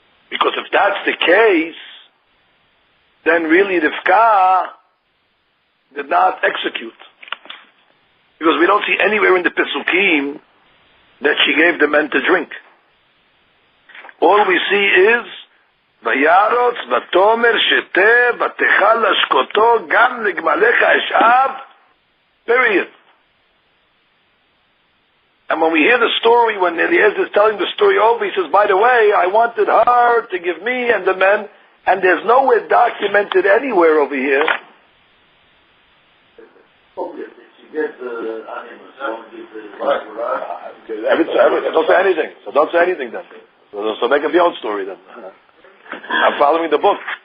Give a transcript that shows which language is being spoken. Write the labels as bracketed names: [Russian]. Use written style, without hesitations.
[English] Because if that's the case, then really Rivka did not execute. Because we don't see anywhere in the Pesukim that she gave the men to drink. All we see is [Hebrew] וירוץ ותאמר שתה ותאכל לשקותו גם לגמליך אשאב. [English] Period. And when we hear the story, when Eliezer is telling the story over, he says, by the way, I wanted her to give me and the men, and there's nowhere documented anywhere over here. Don't say anything. So don't say anything then. So make up your own story then. I'm following the book.